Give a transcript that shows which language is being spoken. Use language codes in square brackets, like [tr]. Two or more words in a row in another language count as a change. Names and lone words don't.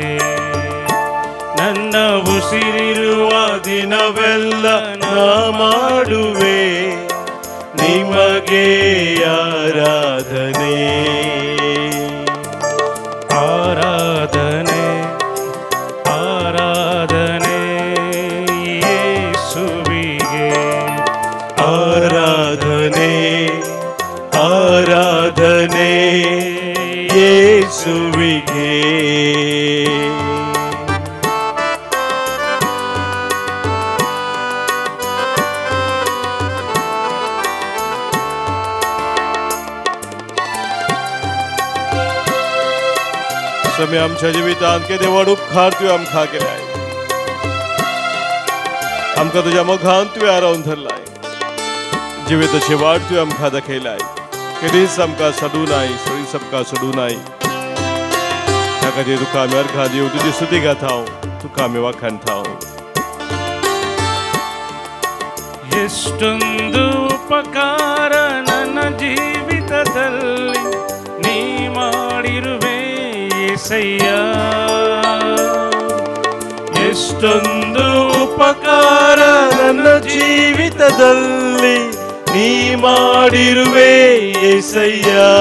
[kn] ನನ್ನ ಉಸಿರಿರುವ ದಿನವೆಲ್ಲ ನಾ ಮಾಡುವೆ ನಿಮಗೆ ಆರಾಧನೆ, ಆರಾಧನೆ, ಆರಾಧನೆ ಯೇಸುವಿಗೆ ಆರಾಧನೆ, ಆರಾಧನೆ ಯೇಸುವಿಗೆ. [kok] समय आमच्या जिवितांत केदे व्हड उपकार तुवें आमकां केल्याय. आमकां तुज्या मोगान तुवें आरावन धरलाय. जिविताची वाट तुवें आमकां दाखयलाय. केदीच आमकां सोडूं नाय, सरीस आमकां सोडूं नाय. त्या खातीर तुका आमी अर्घां दिवं, तुजी स्तुती गाता, तुका आमी वाखाणटाव. [kn] ಎಷ್ಟೊಂದು ಉಪಕಾರ ನನ್ನ ಜೀವಿತದಲ್ಲಿ ನೀ ಮಾಡಿರುವೆ యేసయ్య. ಎಷ್ಟೊಂದು ಉಪಕಾರ ನನ್ನ ಜೀವಿತದಲ್ಲಿ ನೀ ಮಾಡಿರುವೆ యేసయ్య.